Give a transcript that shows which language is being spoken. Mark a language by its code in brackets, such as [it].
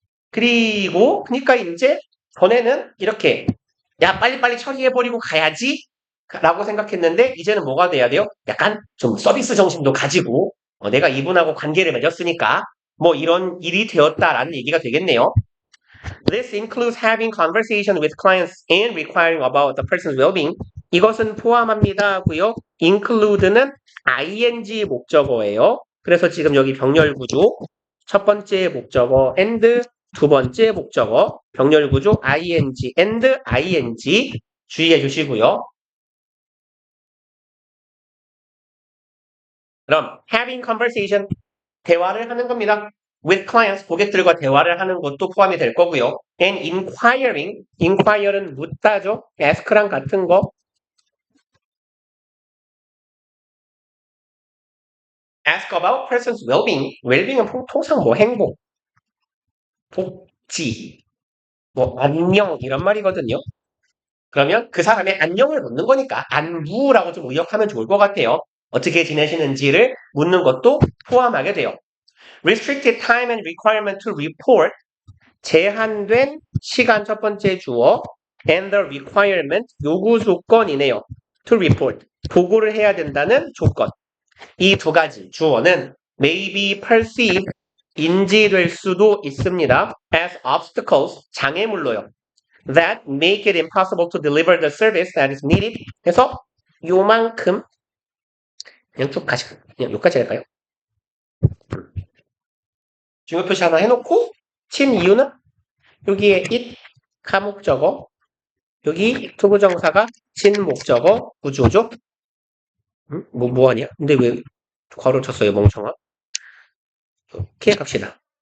[ko] 그러니까 이제 전에는 이렇게 야 빨리빨리 처리해버리고 가야지 라고 생각했는데 이제는 뭐가 돼야 돼요? 약간 좀 서비스 정신도 가지고 내가 이분하고 관계를 맺었으니까 뭐 이런 일이 되었다라는 얘기가 되겠네요. [en] This includes having conversation with clients and requiring about the person's well-being. [ko] 이것은 포함합니다 하고요. include는 ing 목적어예요. 그래서 지금 여기 병렬 구조 첫 번째 목적어 and 두 번째 목적어 병렬 구조 ing and ing 주의해 주시고요. 그럼 having conversation 대화를 하는 겁니다. with clients 고객들과 대화를 하는 것도 포함이 될 거고요. and inquire는 묻다죠. ask랑 같은 거. [en] ask about person's well-being. [ko] well-being은 통상 뭐 행복, 복지, 뭐 안녕 이런 말이거든요. 그러면 그 사람의 안녕을 묻는 거니까 안부라고 좀 의역하면 좋을 것 같아요. 어떻게 지내시는지를 묻는 것도 포함하게 돼요. [en] Restricted time and requirement to report 제한된 시간 첫 번째 주어 and the requirement 요구 조건이네요. [ko] to report 보고를 해야 된다는 조건. 이 두 가지 주어는 may be perceived 인지될 수도 있습니다. [en] as obstacles 장애물로요. that make it impossible to deliver the service that is needed. [ko] 그래서 요만큼 그냥 여기까지 할까요? 중요 표시 하나 해놓고 친 이유는 여기에 it 가목적어 여기 투부정사가 친 목적어 구조죠. 뭐하냐? 근데 왜 괄호 쳤어요 멍청아? 이렇게 갑시다.